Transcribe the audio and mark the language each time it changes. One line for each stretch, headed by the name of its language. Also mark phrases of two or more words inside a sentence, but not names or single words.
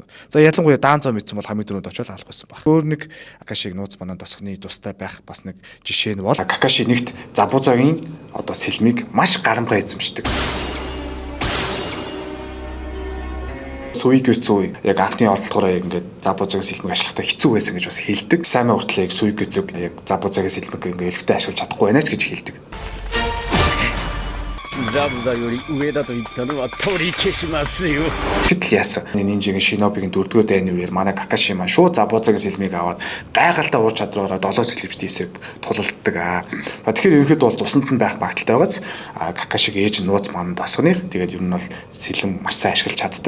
Mongolian: За ялангуяа Даанзо мэдсэн бол хамгийн түрүүнд очиод алах байсан баг. Өөр нэг Какашиг нууц манан тосхоны тустай байх бас нэг жишээ нь бол Какаши нэгт Забузагийн одоо сэлмийг маш гарамгай эзэмшдэг. Суигэцүү яг анхны оролдогоороо яг ингээд Забузагийн сэлмийг ашиглахдаа хэцүү байсан гэж бас хэлдэг. Сайн уртлаа яг Суигэцүүг яг Забузагийн сэлмийг ингээд өлегтэй ашиглаж чадахгүй байна ч гэж хэлдэг.
Japanese: ザブザより上だと言ったのは取り消しますよ。
Mongolian: Гэтэл яасан. Нинжигийн Шинобигийн 4-р дайны үеэр манай Какаши маань шууд Забузагийн сэлмийг аваад гайхалтай уур чадвараараа 7 сэлбэрт эсрэг тулалддаг. За тэгэхээр ерөнхийдөө бол цусанд нь байх магадaltaй байгааз Какашиг ээж нууц манан тосгоных тэгээд ер нь бол сэлэм маш сайн ашиглаж чаддаг.